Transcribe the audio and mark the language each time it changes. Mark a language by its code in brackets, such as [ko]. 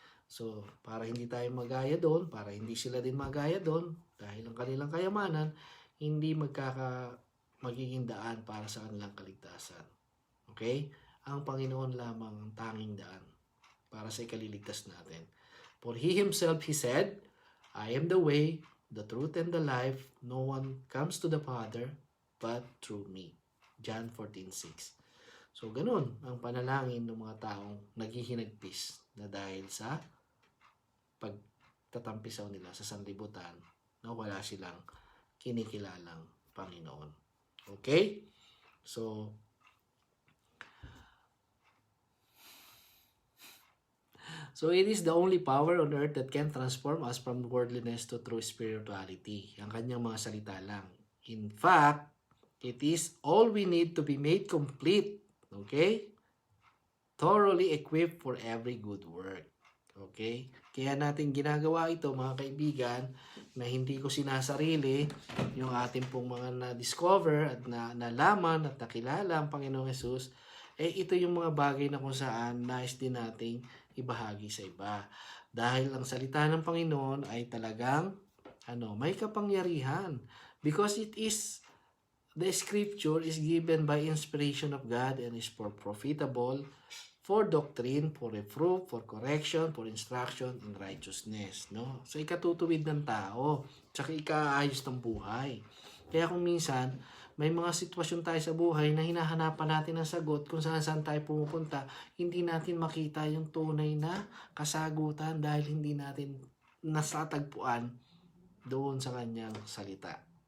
[tl] So, para hindi tayo magaya doon, para hindi sila din magaya doon, dahil ang kanilang kayamanan, hindi magiging daan para sa kanilang kaligtasan. Okay? ang Panginoon lamang ang tanging daan para sa ikaliligtas natin. [en] For He Himself, He said, I am the way, the truth, and the life. No one comes to the Father but through me. John 14:6. [tl] So, ganun ang panalangin ng mga taong naghihinagpis na dahil sa pagtatampisaw nila sa sanlibutan na wala silang kinikilalang Panginoon. Okay? [en] So, it is the only power on earth that can transform us from worldliness to true spirituality. [tl] Ang kanyang mga salita lang. [en] In fact, it is all we need to be made complete. Okay? Thoroughly equipped for every good work. Okay? [tl] Kaya natin ginagawa ito, mga kaibigan, na hindi ko sinasarili yung ating pong mga na-discover at nalaman at nakilala ang Panginoong Jesus. Ito yung mga bagay na kung saan nais din nating ibahagi sa iba. Dahil ang salita ng Panginoon ay talagang may kapangyarihan. [en] Because the scripture is given by inspiration of God and is profitable for doctrine, for reproof, for correction, for instruction in righteousness. No? [tl] So, ikatutuwid ng tao, tsaka ikaayos ng buhay. Kaya kung minsan, may mga sitwasyon tayo sa buhay na hinahanapan natin ng sagot kung saan tayo pumupunta, hindi natin makita yung tunay na kasagutan dahil hindi natin nasatagpuan doon sa kanyang salita.